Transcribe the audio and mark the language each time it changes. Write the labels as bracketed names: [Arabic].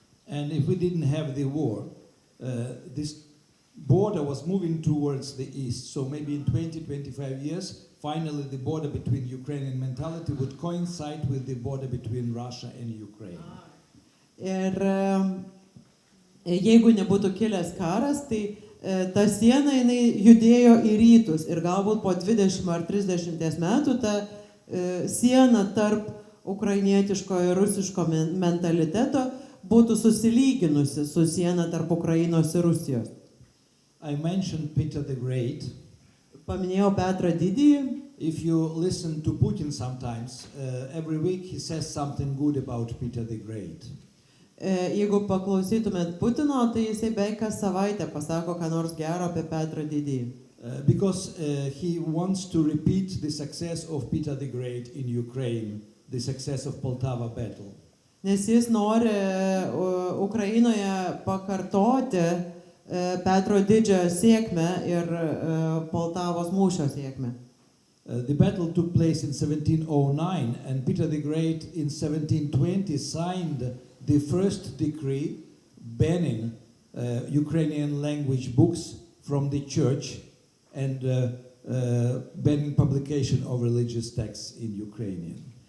[English] And if we didn't have the war, this border was moving towards the east. So maybe in 20-25 years, finally the border between Ukrainian mentality would coincide with the border between Russia and Ukraine. [Lithuanian] Ir jeigu nebūtų kilęs karas, tai ta siena jinai judėjo į rytus ir galbūt po 20 ar 30 metų ta siena tarp ukrainietiško ir rusiško mentaliteto būtų susilyginusi su siena tarp Ukrainos ir Rusijos. [English] I mentioned Peter the Great. [Lithuanian] Paminėjau Petrą Didįjį. [English] If you listen to Putin sometimes, every week he says something good about Peter the Great. [Lithuanian] Jeigu paklausytumėt Putino, tai jisai beveik kas savaitę pasako, ką nors gero apie Petrą Didįjį. [English] Because he wants to repeat the success of Peter the Great in Ukraine, the success of Poltava battle. [Lithuanian] Nes jis nori Ukrainoje pakartoti Petro Didžiojo sėkmę ir Poltavos mūšio sėkmę. [English] The battle took place in 1709 and Peter the Great in 1720 signed the first decree banning Ukrainian language books from the church and banning publication of religious texts in Ukrainian.